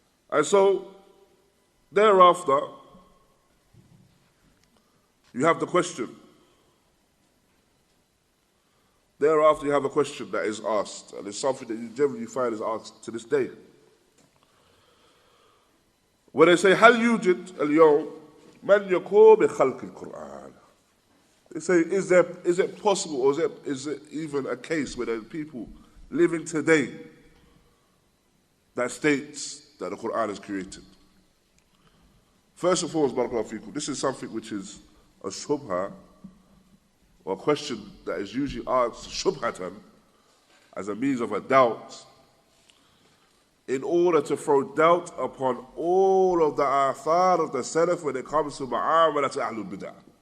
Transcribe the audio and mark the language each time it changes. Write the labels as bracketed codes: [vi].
[en] And so, thereafter, you have the question. Thereafter, you have a question that is asked, and it's something that you generally find is asked to this day. When they say, [ar] هل يوجد اليوم من يقوم بخلق القرآن? [en] They say, is it possible, or is it even a case where there are people living today that states that the Qur'an is created? First and foremost, barakallahu feekum, this is something which is a shubha, or a question that is usually asked shubhatan, as a means of a doubt, in order to throw doubt upon all of the athar of the Salaf when it comes to ma'amalat Ahlul Bid'ah.